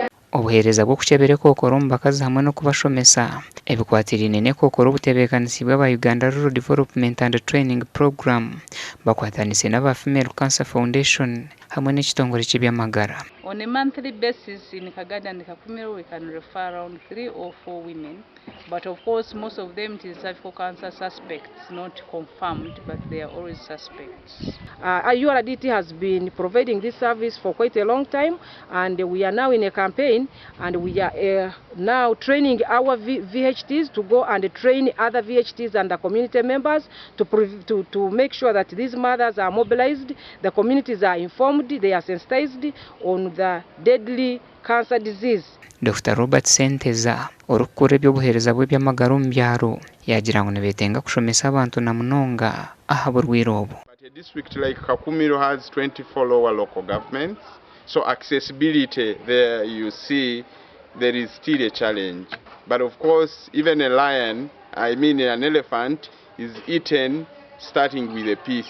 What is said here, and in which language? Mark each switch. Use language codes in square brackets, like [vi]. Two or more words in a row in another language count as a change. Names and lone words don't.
[nyn] obuhereza bwo kukyebera Ekookoro mu bakazi hamwe no kubashomesa ebikwatira inene Ekookoro obutebeekanisi bwa Uganda Rural Development and Training Program bakwatanise n'aba Female Cancer Foundation hamwe n'ekitongole ky'ebyamagara. [en] On a monthly basis in Kagadi and Kakumiro, we can refer around 3 or 4 women. But of course, most of them it is cervical cancer suspects, not confirmed, but they are always suspects. URDT has been providing this service for quite a long time, and we are now in a campaign, and we are now training our VHTs to go and train other VHTs and the community members to make sure that these mothers are mobilized, the communities are informed, they are sensitized on the deadly cancer disease. [nyn] Dr. Robert Senteza orukure by'obuhereza bw'ebyamagara mu byaro yagira ngo nebetenga kushomesa abantu na munonga ahaburwire obu. [en] But a district like Kakumiro has 24 lower local governments, so accessibility there you see there is still a challenge. But of course even a lion, an elephant is eaten starting with a piece.